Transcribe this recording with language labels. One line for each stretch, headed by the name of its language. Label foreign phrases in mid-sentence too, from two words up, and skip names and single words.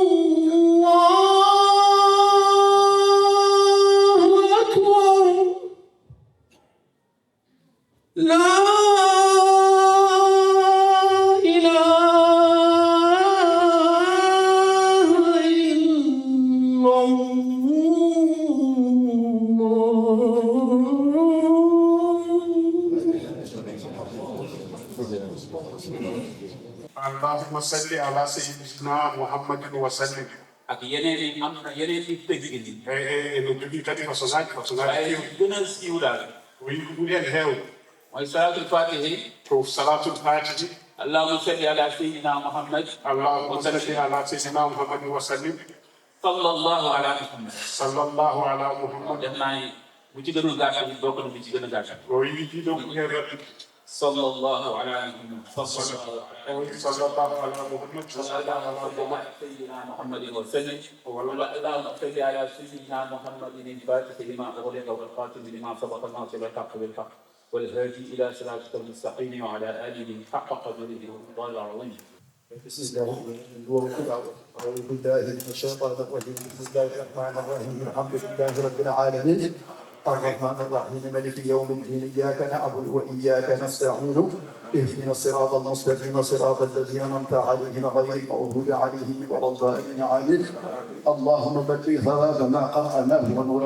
Arabic: الله أكبر لا إله إلا اللهم صل على سيدنا محمد وسلم.
Wolof: ak yeneen yi am na yeneen yi tëgg yi.
Fula: no jogi kadi ko sonaji
Wolof: waaye gën a siiw daal.
Fula: wi ɓuri hen heewde
Wolof: mooy
Arabic: صلاة الفاتح.
Fula: ko
Arabic: صلاة الفاتح. اللهم صل على سيدنا محمد. اللهم صل على سيدنا محمد وسلم. صلى الله على محمد. صلى الله على محمد.
Wolof: def naa ne bu ci gënul gàtt bi bokk na bu ci gën a gàtt.
Fula: o wi jiɗo ko hen rewde
Arabic: صلى الله على محمد. صلى الله على محمد صلى الله على محمد سيدنا محمد وسلم اللهم صل على سيدنا محمد الفاتح لما أغلق والخاتم لما سبق الناصر الحق بالحق والهادي إلى صراطك المستقيم وعلى آله حق قدره والله العظيم. بسم الله أعوذ بالله من الشيطان الرجيم بسم الله الرحمن الرحيم الحمد لله رب العالمين الرحمن الرحيم مالك يوم الدين إياك نعبد وإياك نستعين اهدنا الصراط المستقيم صراط الذين أنعمت عليهم غير المغضوب عليهم ولا الضالين آمين اللهم بلغ ثواب ما قرأناه ونور